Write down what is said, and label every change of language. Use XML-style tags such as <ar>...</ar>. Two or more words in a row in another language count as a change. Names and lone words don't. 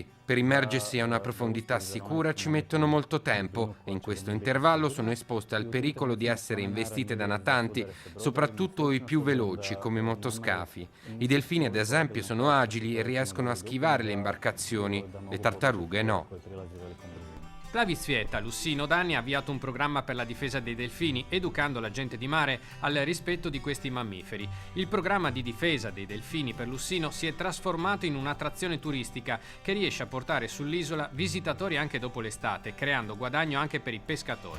<it>Per immergersi a una profondità sicura ci mettono molto tempo e in questo intervallo sono esposte al pericolo di essere investite da natanti, soprattutto i più veloci come i motoscafi. I delfini, ad esempio, sono agili e riescono a schivare le imbarcazioni, le tartarughe no. Plavi Cvijet a Lussino da anni ha avviato un programma per la difesa dei delfini, educando la gente di mare al rispetto di questi mammiferi. Il programma di difesa dei delfini per Lussino si è trasformato in un'attrazione turistica che riesce a portare sull'isola visitatori anche dopo l'estate, creando guadagno anche per i pescatori.</it>